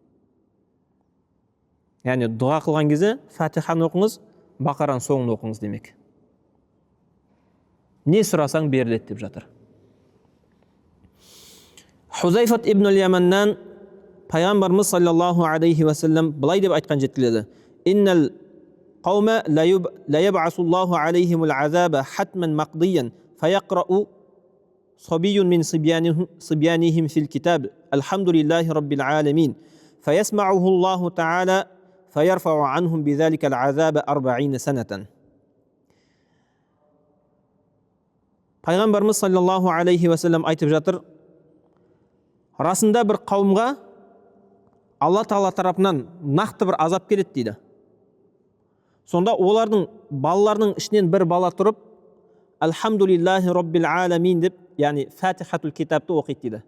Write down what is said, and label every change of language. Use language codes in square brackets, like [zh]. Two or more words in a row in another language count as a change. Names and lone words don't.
[kk] Яғни дұға қылған кезде Фатиханы оқыңыз, Бақаран соңын оқыңыз демек. Не сұрасаң беріледі деп жатыр. Хузайфат ибн al-Яманнан пайғамбарымыз [ar] صلى الله عليه وسلم [kk] былай деп айтқан жеткізіледі. [ar] إن القوم ليبعث الله عليهم العذاب حتما مقضيا فيقرأ صبي من صبيانهم في الكتاب الحمد لله رب العالمين فيسمعه الله تعالى فيرفع عنهم بذلك العذاب 40 سنة. [kk] Пайғамбарымыз [ar] صلى الله عليه وسلم [kk] айтып жатыр, расында бір қауымға Алла Тағала тарапынан нақты бір азап келеді дейді. Сонда олардың балаларының ішінен бір бала тұрып, [ar] الحمد لله رب العالمين [kk] деп, яғни Фатихатул китабты оқиды дейді.